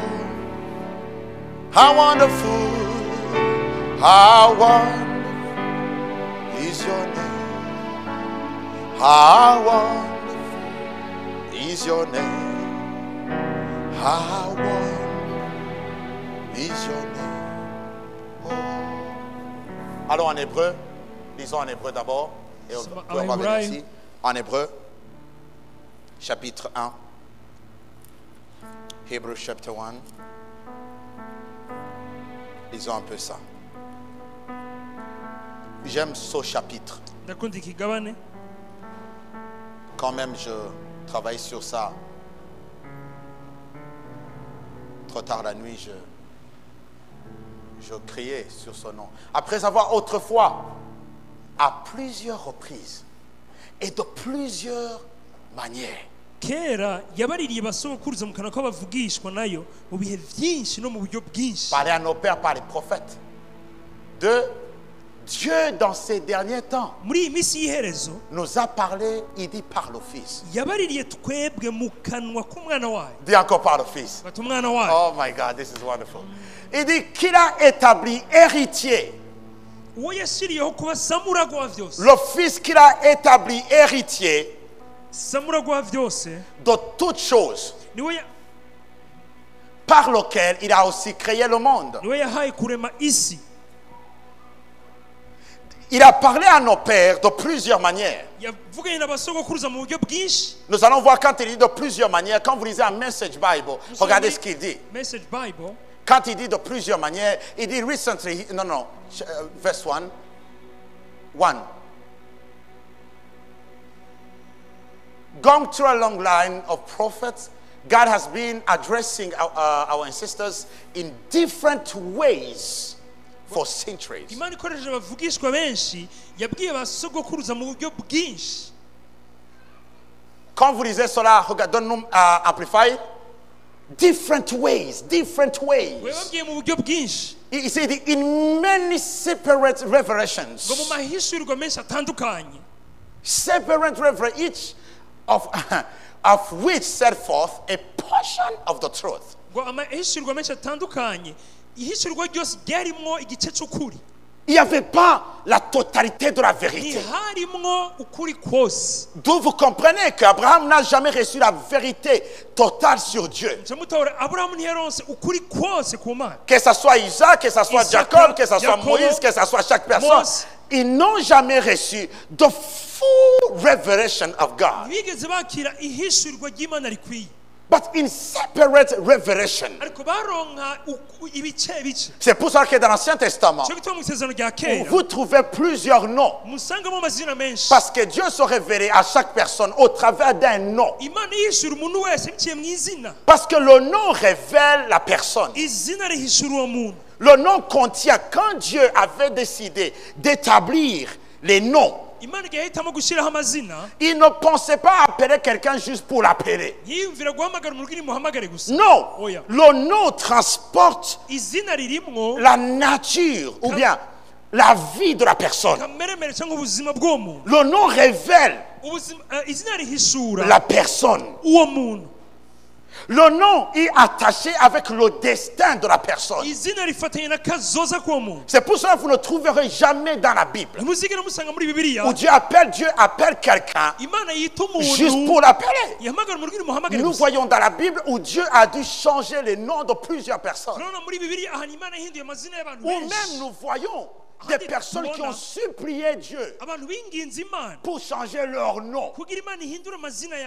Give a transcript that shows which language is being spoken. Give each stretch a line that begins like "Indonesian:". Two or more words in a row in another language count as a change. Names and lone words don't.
English: How wonderful is your name. How wonderful is your name. How wonderful is your name.
French: Oh. Allons en hébreu. Lisons en hébreu d'abord. Et on va venir ici. En hébreu, chapitre 1.
English: Hebrews chapter 1.
French: Lisons un peu ça. J'aime ce chapitre. Quand même, je travaille sur ça Trop tard la nuit, je criais sur son nom. Après avoir autrefois, à plusieurs reprises et de plusieurs manières,
Rundi: kera yabaririye basokuruza mu kanwa k'abavugishwa nayo mu bihe byinshi no mu buryo bwinshi.
French: Parler à nos pères par les prophètes de Dieu dans ces derniers temps
Rundi: muri iyi minsi y'iherezo
French: nous a parlé, il dit par le Fils.
Rundi: yabaririye twebwe mu kanwa k'umwana wayo.
French: Dis encore par le Fils.
Rundi: bati umwana wayo.
English: Oh my God, this is wonderful.
French: Il dit qu'il a établi héritier.
Rundi: uwo yashyiriyeho kuba samuragwa wa byose.
French: Le Fils qu'il a établi héritier
Rundi: samuragwa wa byose
French: de toutes choses
Rundi: niwe
French: par lequel il a aussi créé le monde.
Rundi: niwe yahaye kurema isi.
French: Il a parlé à nos pères de plusieurs manières.
Rundi: yavuganye n'abasogokuruza mu buryo bwinshi.
French: Nous allons voir quand il dit de plusieurs manières. Quand vous lisez un Message Bible, regardez ce qu'il dit. Message Bible. Quand il dit de plusieurs manières, il dit
English: recently, verse 1. Going through a long line of prophets, God has been addressing our ancestors in different ways for centuries.
Rundi: Imana ikoresheje abavugishwa benshi yabwiye abasogokuruza mu buryo bwinshi.
French: Quand vous lisez cela, donne-nous Amplified.
English: Different ways.
Rundi: webabwiye mu buryo bwinshi.
English: He said in many separate revelations.
Rundi: ngo mu mahishurirwa menshi atandukanye.
English: Separate revelation, each of which set forth a portion of the truth.
Rundi: ngo amahishurirwa menshi atandukanye ihishurirwa ryose ryarimwo igice cy'ukuri.
French: Il n'y avait pas la totalité de la vérité.
Rundi: ntiharimwo ukuri kose.
French: D'où vous comprenez qu'Abraham n'a jamais reçu la vérité totale sur Dieu.
Rundi: aburahamu ntiyaronse ukuri kose ku Mana.
French: Que ce soit Isaac, que ce soit Jacob, que ce soit Moïse, que ce soit chaque personne, ils n'ont jamais reçu
English: the full revelation of God.
Rundi: bigeze bakira ihishurirwa ry'Imana rikwiye.
English: But in separate revelation.
Rundi: ariko baronka ibice bice.
French: C'est pour ça que dans l'Ancien Testament,
Rundi: cyo gituma mu isezerano rya kera
French: vous trouvez plusieurs noms.
Rundi: musangamo amazina menshi.
French: Parce que Dieu se révélait à chaque personne au travers d'un nom.
Rundi: Imana yishura umuntu wese biciye mu izina.
French: Parce que le nom révèle la personne.
Rundi: izina rihishura uwo muntu.
French: Le nom contient, quand Dieu avait décidé d'établir les noms,
Rundi: Imana igihe yahitamo gushyiraho amazina
French: il ne pensait pas appeler quelqu'un juste pour l'appeler.
Rundi: yiyumvira guhamagara umuntu uri muhamagare gusa.
French: Non,
Rundi: Oya.
French: le nom transporte
Rundi: izina ririmwo
French: la nature ou bien la vie de la personne.
Rundi: kameremere cyangwa ubuzima bw'uwo muntu.
French: Le nom révèle
Rundi: izina rihishura
French: la personne.
Rundi: uwo muntu.
French: Le nom est attaché avec le destin de la personne.
Rundi: izina rifatanye na kazoza k'uwo muntu.
French: C'est pour ça que vous ne trouverez jamais dans la Bible
Rundi: ntimuzigere musanga muri bibiliya
French: où Dieu appelle quelqu'un
Rundi: Imana yita
French: juste
Rundi: umuntu
French: pour l'appeler.
Rundi: yahamagara umuntu uri muhamagare
French: Nous
Rundi: gusa.
French: voyons dans la Bible où Dieu a dû changer les noms de plusieurs personnes.
Rundi: turabona muri bibiliya ahantu Imana yahinduye amazina y'abantu
French: Ou même
Rundi: benshi.
French: nous voyons des personnes qui ont supplié Dieu
Rundi: abantu binginze Imana
French: pour changer leur nom.
Rundi: kugira Imana ihindure amazina yabo.